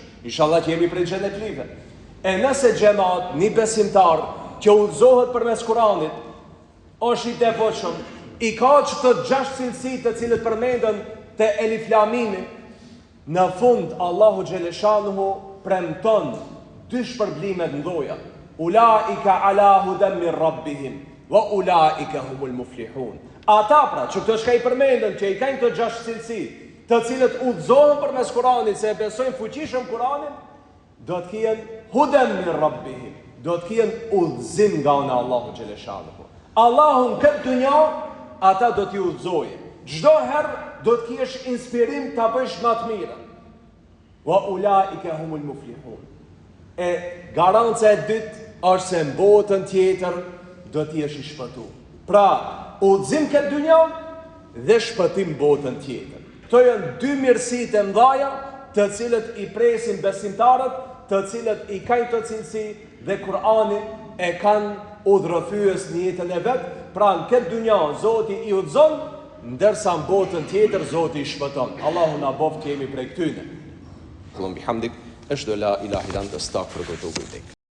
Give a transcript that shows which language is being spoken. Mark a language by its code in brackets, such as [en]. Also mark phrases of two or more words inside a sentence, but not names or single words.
[sq] Inshallah që jemi prej xhenetlive. E nëse xhamat, një besimtar që udhëzohet përmes Kuranit, është i devotshëm, i ka çdo 6 cilësi të cilët përmenden te Elif Lam Mim, në fund Allahu xhaleshanuhu premton 2 shpërblime të mëdha. [ar] أولئك على هدى من ربهم وأولئك هم المفلحون. [sq] Ata pra, që këto shka i përmenden, që i kanë këto 6 cilësi, të cilët udhëzohen përmes Kuranit, se e besojnë fuqishëm Kuranin, do të kenë [ar] هدى من ربهم, [sq] do të kenë udhëzim nga ana Allahu xhaleshanuhu. Allahu në këtë dynja ata do t'i udhëzojë. Çdo herë do të kesh inspirim ta bësh më të mirën. [ar] وأولئك هم المفلحون. [sq] E garanca e dytë është se në botën tjetër do t'i jesh i shpëtuar. Pra, udhëzim këtë dynja dhe shpëtim botën tjetër. Këto janë 2 mirësitë e mëdha të cilët i presin besimtarët, të cilët i kanë të cilësi dhe Kur'ani e kanë udhërrëfyes në jetën e vet. Pra në këtë dynja Zoti i udhëzon, ndërsa në botën tjetër Zoti i shpëton. Allahu na bof të jemi prej këtyre. [ar] اللهم وبحمدك أشهد لا إله إلا أنت أستغفرك وأتوب إليك.